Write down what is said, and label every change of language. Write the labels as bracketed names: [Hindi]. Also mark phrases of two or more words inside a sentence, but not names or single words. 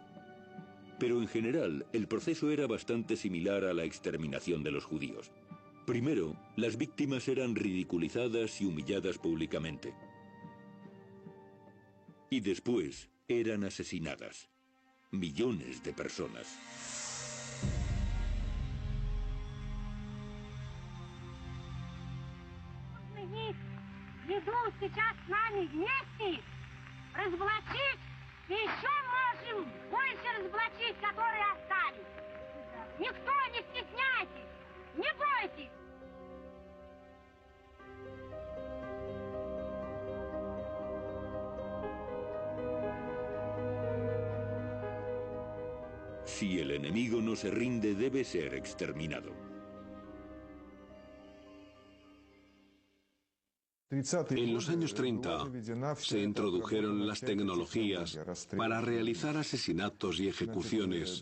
[Spanish] Pero en general, el proceso era bastante similar a la exterminación de los judíos. Primero, las víctimas eran ridiculizadas y humilladas públicamente. Y después, eran asesinadas. Millones de personas. [Russian] Идут сейчас с нами вместе разоблачить, и еще можем больше разоблачить, которые остались. Никто не стесняйтесь, не бойтесь. [Spanish] Si el enemigo no se rinde, debe ser exterminado. En los años 30 se introdujeron las tecnologías para realizar asesinatos y ejecuciones.